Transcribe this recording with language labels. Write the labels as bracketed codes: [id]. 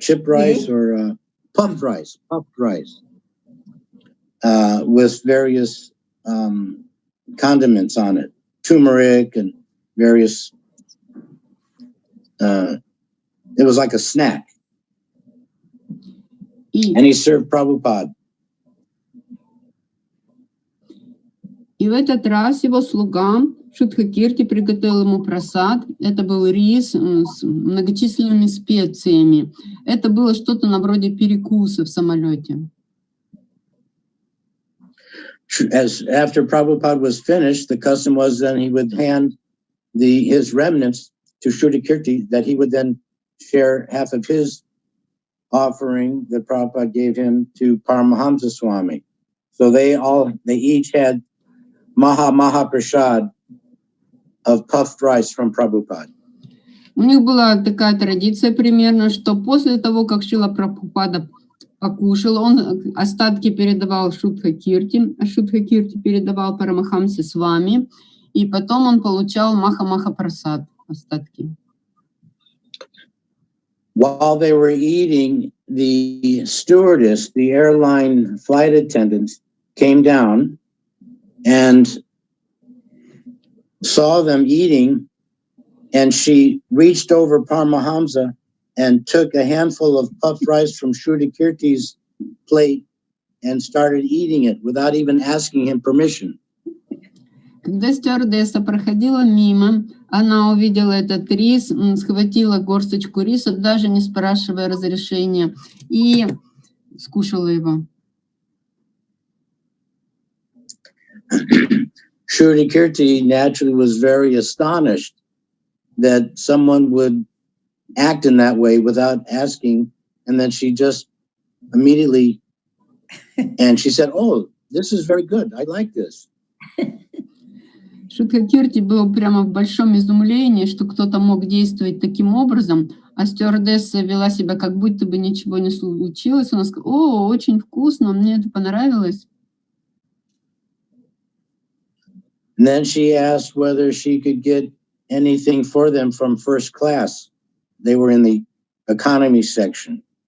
[en] Chip rice or puffed rice with various condiments on it, turmeric and various. It was like a snack. And he served Prabhupada. [ru] И в этот раз его слуга Шудхакирти приготовил ему прасад. Это был рис с многочисленными специями. Это было что-то на вроде перекуса в самолете. [en] After Prabhupada was finished, the custom was then he would hand his remnants to Shudakirti, that he would then share half of his offering that Prabhupada gave him to Paramahamsa Swami. So they each had Maha Prasad of puffed rice from Prabhupada. [ru] У них была такая традиция примерно, что после того, как Шрила Прабхупада покушал, он остатки передавал Шудхакирти, а Шудхакирти передавал Парамахамсе Свами, и потом он получал Маха Прасад, остатки. [en] While they were eating, the stewardess, the airline flight attendant, came down and saw them eating, and she reached over Paramahamsa and took a handful of puffed rice from Shudakirti's plate and started eating it without even asking him permission. [ru] Когда стюардесса проходила мимо, она увидела этот рис, схватила горсточку риса, даже не спрашивая разрешения, и скушала его. [en] Shudakirti naturally was very astonished that someone would act in that way without asking, and then she just immediately, and she said, "Oh, this is very good. I like this." [ru] Шудхакирти был прямо в большом изумлении, что кто-то мог действовать таким образом, а стюардесса вела себя, как будто бы ничего не случилось. Она сказала: «О, очень вкусно, мне это понравилось». [en] And then she asked whether she could get anything for them from first class. They were in the economy section.